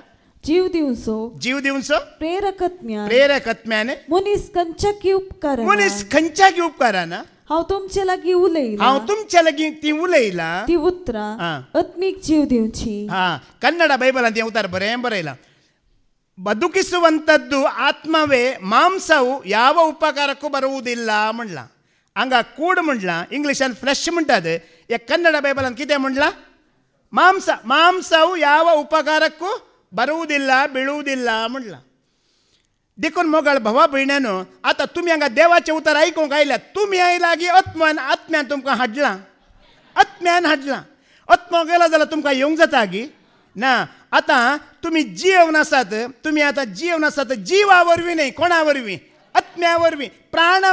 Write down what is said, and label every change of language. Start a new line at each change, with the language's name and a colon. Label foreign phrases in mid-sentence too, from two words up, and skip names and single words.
Konkani: जीव दिवचो जीव दिवचो प्रेरकत्म्यान मनीस खंयच्याकी उपकारान मनीस खंयच्याकी उपकारान हांव तुमचे लागीं उलयला हांव तुमच्या लागीं ती उलयला ती उतरां आत्मीक जीव दिवची कन्नड बೈಬಲ್ ती उतार बरें बरयलां
Kannada: ಬದುಕಿಸುವಂಥದ್ದು ಆತ್ಮವೇ ಮಾಂಸವು ಯಾವ ಉಪಕಾರಕ್ಕೂ ಬರುವುದಿಲ್ಲ
Konkani: म्हणला हांगा कूड म्हणला इंग्लिशान फ्लॅश म्हणटात या कन्नड ಬೈಬಲ್ कितें म्हणला
Kannada: ಮಾಂಸವು ಯಾವ ಉಪಕಾರಕ್ಕೂ ಬರುವುದಿಲ್ಲ ಬೀಳುವುದಿಲ್ಲ
Konkani: म्हणला देखून मोगाळ भावा भयण्यानो आतां तुमी हांगा देवाचें उतर आयकूंक आयल्यात तुमी आयला की आत्म्यान तुमकां हाडलां आत्मो गेलो जाल्यार तुमकां येवंक जाता की ना आतां तुमी जीवन आसात जिवा वरवीं न्हय कोणा वरवीं आत्म्या वरवीं प्राणा